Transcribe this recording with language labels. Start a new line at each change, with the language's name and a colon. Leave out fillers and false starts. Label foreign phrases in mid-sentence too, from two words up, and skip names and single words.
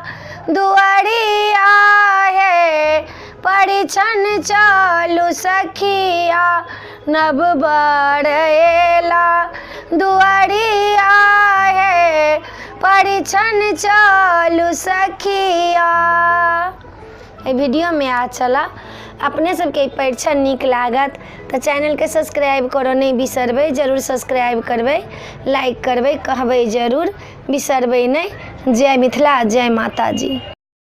Maithili: दुआरिया हे परिछन चलू सखिया, नब बर एला दुआरिया हे परिछन चलू सखिया। वीडियो में आ चला अपने सबके परिछन नीक लागत तो चैनल के सब्सक्राइब करो नहीं बिसरबै, जरूर सब्सक्राइब करबै, लाइक करबै, कहबै जरूर, बिसरबै नहीं। जय मिथिला, जय माता जी।